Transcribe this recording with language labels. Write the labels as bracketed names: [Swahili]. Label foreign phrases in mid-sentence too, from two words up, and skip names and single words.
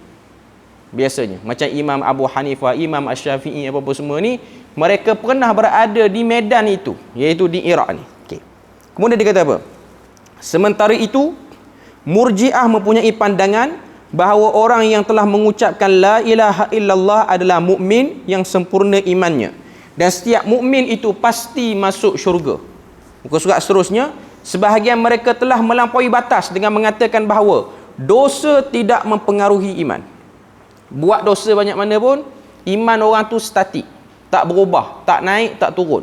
[Malay] Biasanya macam Imam Abu Hanifah, Imam Asy-Syafi'i, apa-apa semua ni, mereka pernah berada di medan itu, iaitu di Iraq ni. Okey. Kemudian dia kata apa? Sementara itu, Murji'ah mempunyai pandangan bahawa orang yang telah mengucapkan [Arabic] لا إله إلا الله [Malay] adalah mukmin yang sempurna imannya, dan setiap mukmin itu pasti masuk syurga. Muka surat seterusnya, sebahagian mereka telah melampaui batas dengan mengatakan bahawa dosa tidak mempengaruhi iman. Buat dosa banyak mana pun, iman orang tu statik, tak berubah, tak naik, tak turun.